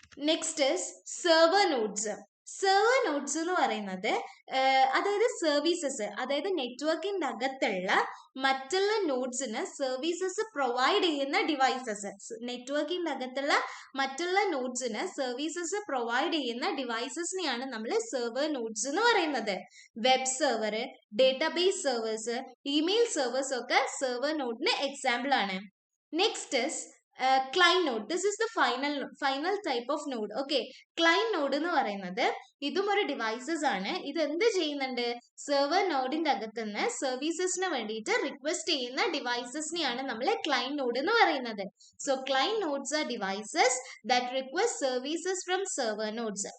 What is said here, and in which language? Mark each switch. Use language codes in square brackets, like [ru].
[ml] Next server nodes. Server nodes എന്ന് പറയുന്നത് അതായത് സർവീസസ്, അതായത് നെറ്റ്വർക്കിന്റെ അകത്തുള്ള മറ്റുള്ള നോഡ്സിന് സർവീസസ് പ്രൊവൈഡ് ചെയ്യുന്ന ഡിവൈസസ്. നെറ്റ്വർക്കിന്റെ അകത്തുള്ള മറ്റുള്ള നോഡ്സിന് സർവീസസ് പ്രൊവൈഡ് ചെയ്യുന്ന ഡിവൈസസിനെയാണ് നമ്മൾ സെർവർ നോഡ്സ് എന്ന് പറയുന്നത്. Web server, database servers, email servers ഒക്കെ സെർവർ നോഡിന് എക്സാമ്പിൾ ആണ്. [en] Next client node. This is the final type of node. [ml] Okay, client node എന്ന് പറയുന്നത് ഇതും ഒരു ഡിവൈസസ് ആണ്. ഇത് എന്ത് ചെയ്യുന്നുണ്ട്? സെർവർ നോഡിന്റെ അകത്തുനിന്ന് സർവീസസിന് വേണ്ടിയിട്ട് റിക്വസ്റ്റ് ചെയ്യുന്ന ഡിവൈസസിനെയാണ് നമ്മൾ ക്ലൈന്റ് നോഡ് എന്ന് പറയുന്നത്. [en] So client nodes are devices that request services from server nodes.